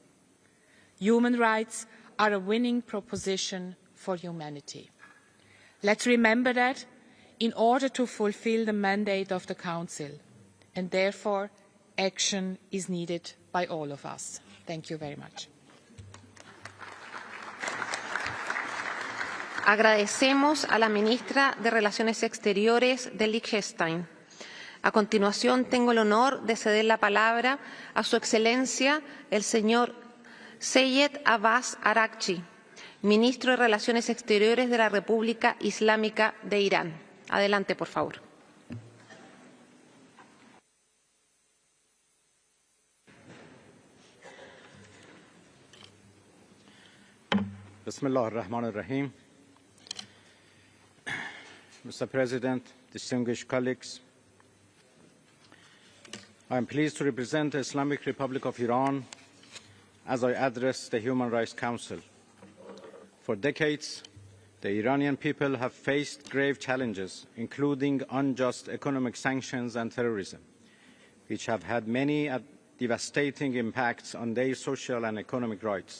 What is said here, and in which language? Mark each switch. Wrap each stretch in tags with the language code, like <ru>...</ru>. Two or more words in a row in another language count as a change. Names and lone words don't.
<en>Human rights are a winning proposition for humanity. Let's remember that in order to fulfil the mandate of the Council, and therefore action is needed by all of us. Thank you very much.</en> <es>Agradecemos a la ministra de Relaciones Exteriores de Liechtenstein. A continuación, tengo el honor de ceder la palabra a Su Excelencia, el señor Seyed Abbas Araghchi, ministro de Relaciones Exteriores de la República Islámica de Irán. Adelante, por favor.</es> <ar>بسم الله الرحمن الرحيم.</ar> <en>Mr. President, distinguished colleagues, I am pleased to represent the Islamic Republic of Iran as I address the Human Rights Council. For decades, the Iranian people have faced grave challenges, including unjust economic sanctions and terrorism, which have had many devastating impacts on their social and economic rights.</en>